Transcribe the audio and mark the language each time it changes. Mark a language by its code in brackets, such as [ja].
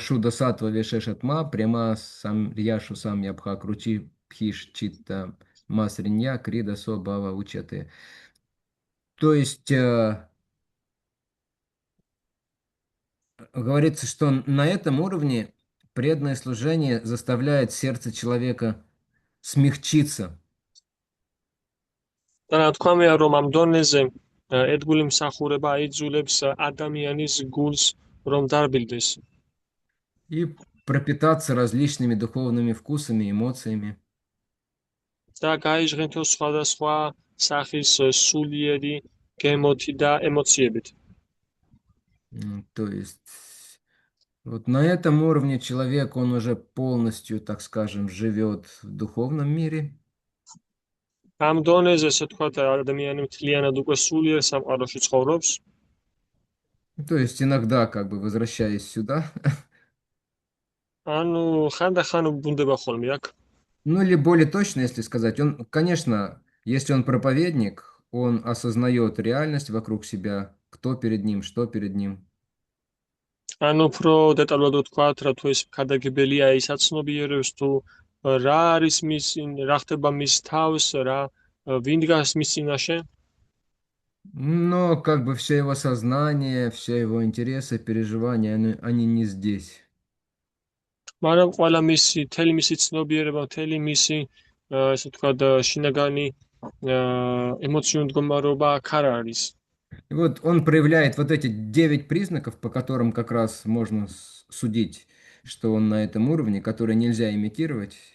[sa] Шуда сатва вешешатма, према сам рьяшу сам ябха крути пхиш читта масринья крида со бава учаты. [ru] То есть говорится, что на этом уровне преданное служение заставляет сердце человека смягчиться. [ka] და რა თქვამია, რომ ამ დონეზე ერთგული მსახურება აიძულებს ადამიანის გულს რომ დარბილდეს. [ru] И пропитаться различными духовными вкусами, эмоциями. [ka] და გაიჟღენთო სხვადასხვა სახის სულიერი გემოთი და ემოციებით. [ru] То есть вот на этом уровне человек, он уже полностью, так скажем, живет в духовном мире. [ka] ამ დონეზე, ასე ვთქვათ, ადამიანი მთლიანად უკვე სულიერ სამყაროში ცხოვრობს. [ru] То есть иногда, как бы возвращаясь сюда. [ka] ანუ ხანდახან უბრუნდება ხოლმე აქ. [ru] Ну или более точно, если сказать, он, конечно, если он проповедник, он осознает реальность вокруг себя, кто перед ним, что перед ним. [ka] ანუ უფრო დეტალურად ვთქვათ, რა თუ ეს ქადაგებელია, ის აცნობიერებს თუ რა არის მის, რა ხდება მის თავს, რა ვინ დგას მის წინაშე. [ru] Но как бы все его сознание, все его интересы, переживания, они не здесь. [ka] მაგრამ ყველა მთელი მისი ცნობიერება, მთელი მისი ესე ვთქვათ შინაგანი ემოციური მდგომარეობა აქ არ არის. [ru] И вот он проявляет вот эти 9 признаков, по которым как раз можно судить, что он на этом уровне, которые нельзя имитировать.